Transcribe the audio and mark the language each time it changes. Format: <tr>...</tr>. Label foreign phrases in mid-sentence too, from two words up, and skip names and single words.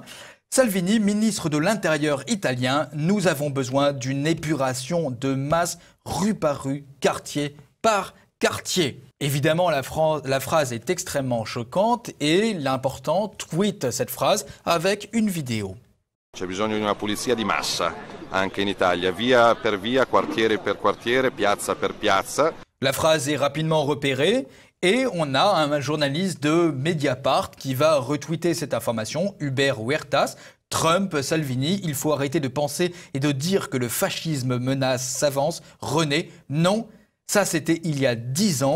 <fr>Salvini, ministre de l'Intérieur italien, nous avons besoin d'une épuration de masse rue par rue, quartier par quartier. Évidemment, la phrase est extrêmement choquante et l'important tweet cette phrase avec une vidéo.</fr> <it>C'è bisogno di una pulizia di massa, anche in Italia, via per via, quartiere per quartiere, piazza per piazza.</it> <fr>La phrase est rapidement repérée et on a un journaliste de Mediapart qui va retweeter cette information, Hubert Huertas. Trump, Salvini, il faut arrêter de penser et de dire que le fascisme menace, s'avance, renaît. Non, ça c'était il y a 10 ans.</fr>